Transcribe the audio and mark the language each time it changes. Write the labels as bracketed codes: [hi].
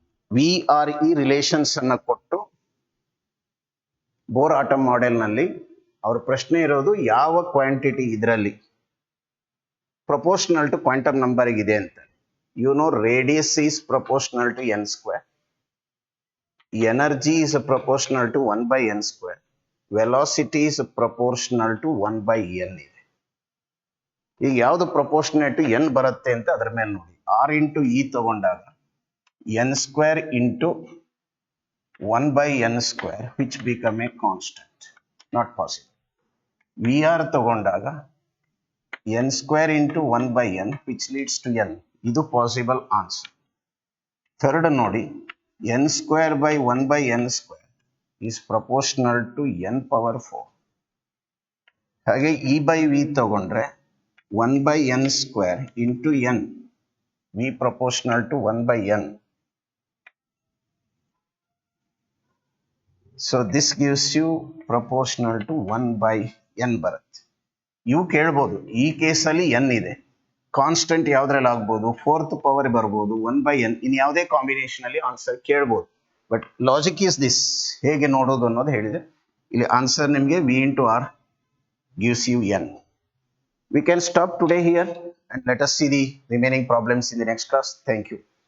[kn] VRE relations ಅನ್ನ ಕೊಟ್ಟು bore atom model ನಲ್ಲಿ ಅವ್ರ ಪ್ರಶ್ನೆ ಇರೋದು ಯಾವ ಕ್ವಾಂಟಿಟಿ ಇದರಲ್ಲಿ ಪ್ರಪೋರ್ಷನಲ್ ಟು ಕ್ವಾಂಟಮ್ ನಂಬರ್ ಇದೆ ಅಂತ. [en] You know radius is proportional to n square, energy is proportional to 1/n square, velocity is proportional to 1/n [kn] ಇದೆ. ಈಗ ಯಾವುದು ಪ್ರಪೋರ್ಷನೇಟ್ ಟು n ಬರುತ್ತೆ ಅಂತ ಅದರ ಮೇಲೆ ನೋಡಿ. [en] R into E [kn] ತಗೊಂಡಾಗ [en] n square into 1/n square which become a constant, not possible. VR [kn] ತಗೊಂಡಾಗ [en] n square into 1/n which leads to n, [kn] ಇದು ಪಾಸಿಬಲ್ ಆನ್ಸರ್. ಥರ್ಡ್ ನೋಡಿ, [en] n square by 1/n square is proportional to n power 4. [kn] ಹಾಗೆ [en] E/V [kn] ತಗೊಂಡ್ರೆ [en] 1/n square into n, V proportional to 1/n. So this gives you proportional to 1/n [kn] ಬರುತ್ತೆ. ಇವು ಕೇಳ್ಬೋದು, ಈ ಕೇಸಲ್ಲಿ n ಇದೆ, ಕಾನ್ಸ್ಟೆಂಟ್ ಯಾವ್ದ್ರಲ್ಲಿ ಆಗ್ಬೋದು, 4th ಪವರ್ ಬರ್ಬೋದು, 1/n, ಇನ್ ಯಾವುದೇ ಕಾಂಬಿನೇಷನ್ ಅಲ್ಲಿ ಆನ್ಸರ್ ಕೇಳ್ಬೋದು. [en] but logic is this, [kn] ಹೇಗೆ ನೋಡೋದು ಅನ್ನೋದು ಹೇಳಿದೆ. ಇಲ್ಲಿ ಆನ್ಸರ್ ನಿಮಗೆ [en] V into R gives you n. We can stop today here and let us see the remaining problems in the next class. Thank you.